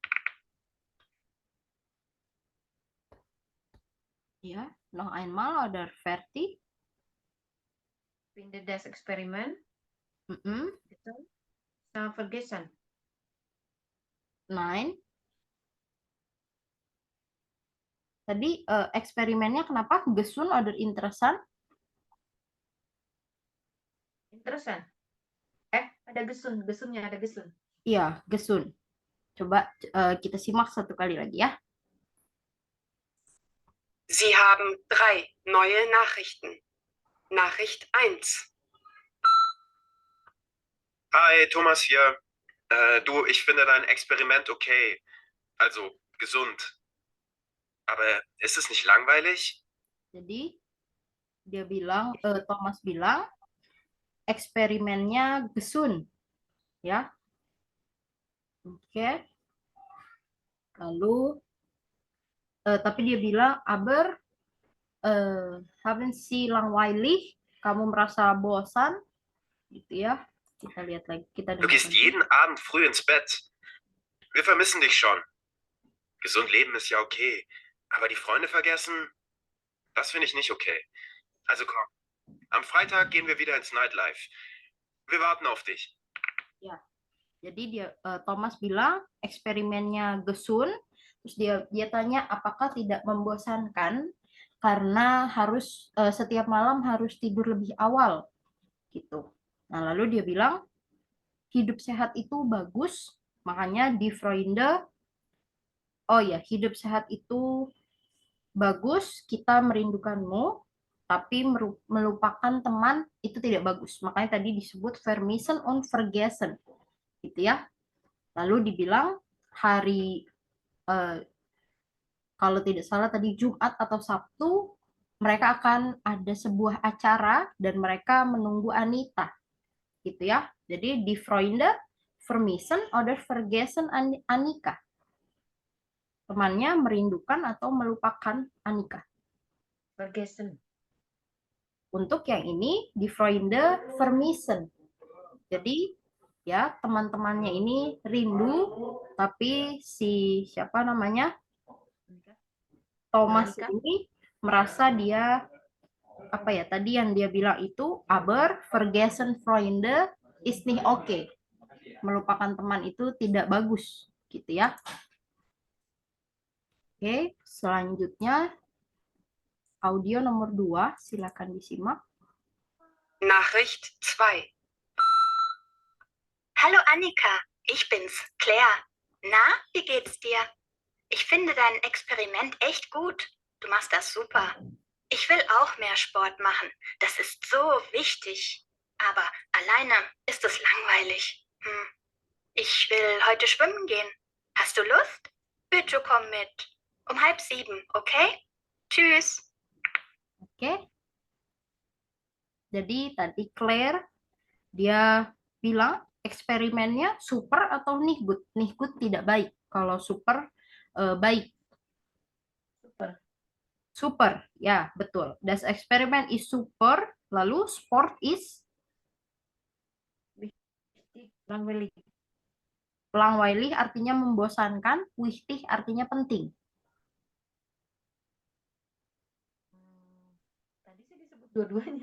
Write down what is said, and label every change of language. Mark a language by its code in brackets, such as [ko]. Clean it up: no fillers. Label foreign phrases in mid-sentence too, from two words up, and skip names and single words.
[de] Ya, noch einmal oder Verti. Finde das Experiment Mm-mm. gesund. Vergessen. Nein. [id] Tadi eksperimennya kenapa? [de] Gesund oder interessant? Interessant. [id] Ada gesun. Gesunnya ada gesun. Iya, gesund. Coba kita simak satu kali lagi ya. [de] Sie haben 3 neue Nachrichten. Nachricht 1. Hi, Thomas hier. Du, ich finde dein Experiment okay. Also gesund. Aber ist es nicht langweilig? [id] Jadi dia bilang, Thomas bilang eksperimennya gesund, ya. Oke. Lalu, tapi dia bilang, [de] aber haben Sie langweilig? [id] Kamu merasa bosan, gitu ya. Kita lihat lagi, kita [de] Du [id] dengar [de] gehst [id] lagi. [de] jeden Abend früh ins Bett. Wir vermissen dich schon. Gesund leben ist ja okay. Aber die Freunde vergessen? Das finde ich nicht okay. Also komm, am Freitag gehen wir wieder ins Nightlife. Wir warten auf dich. [id] Ya. Jadi Thomas bilang eksperimennya gesund, terus dia tanya apakah tidak membosankan karena harus setiap malam harus tidur lebih awal gitu. Nah, lalu dia bilang hidup sehat itu bagus, makanya di Freunde, oh ya, hidup sehat itu bagus, kita merindukanmu, tapi melupakan teman itu tidak bagus. Makanya tadi disebut [de] vermissen und vergessen. [id] Gitu ya. Lalu dibilang hari kalau tidak salah tadi Jumat atau Sabtu mereka akan ada sebuah acara dan mereka menunggu Anita. Gitu ya. Jadi di [de] Freunde vermissen oder vergessen [id] Annika. Temannya merindukan atau melupakan Annika. [de] Vergessen. [id] Untuk yang ini di [de] Freunde vermissen. [id] Jadi ya teman-temannya ini rindu, tapi si siapa namanya Thomas Monica? ini merasa dia apa ya tadi yang dia bilang itu [de] aber vergessen Freunde ist nicht okay, [id] melupakan teman itu tidak bagus gitu ya. Oke, selanjutnya audio nomor 2, silakan disimak. [de] Nachricht 2. Hallo Annika, ich bin's, Claire. Na, wie geht's dir? Ich finde dein Experiment echt gut. Du machst das super. Ich will auch mehr Sport machen. Das ist so wichtig. Aber alleine ist es langweilig. Ich will heute schwimmen gehen. Hast du Lust? Bitte komm mit. Um 6:30, okay? Tschüss. [id] Oke. Jadi tadi Claire dia bilang eksperimennya super atau [de] nicht gut. Nicht gut [id] tidak baik. Kalau super baik. Super. Super, ya betul. [de] Das Experiment is super. [id] Lalu sport is [de] Langweilig. [id] langweilig artinya membosankan. Wichtig artinya penting. Tadi sih disebut dua-duanya.